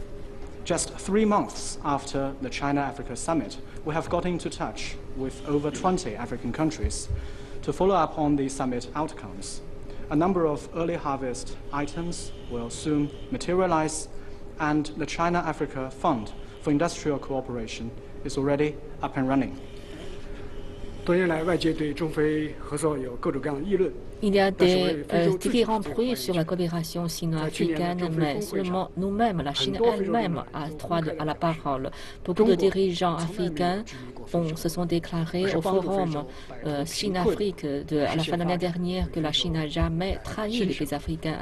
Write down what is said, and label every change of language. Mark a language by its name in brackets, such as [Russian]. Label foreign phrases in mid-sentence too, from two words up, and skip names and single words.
[English] Just 3 months after the China-Africa summit, we have got into touch with over 20 African countries to follow up on the summit outcomes. A number of early harvest items will soon materialize, and the China-Africa Fund for Industrial Cooperation is already up and running. [Chinese] 多年来，外界对中非合作有各种各样的议论。 [French] Il y a des différents bruits sur la coopération sino-africaine, mais seulement nous-mêmes, la Chine elle-même a droit à la parole. Beaucoup de dirigeants africains se sont déclarés au forum Chine-Afrique à la fin de l'année dernière que la Chine n'a jamais trahi les pays africains.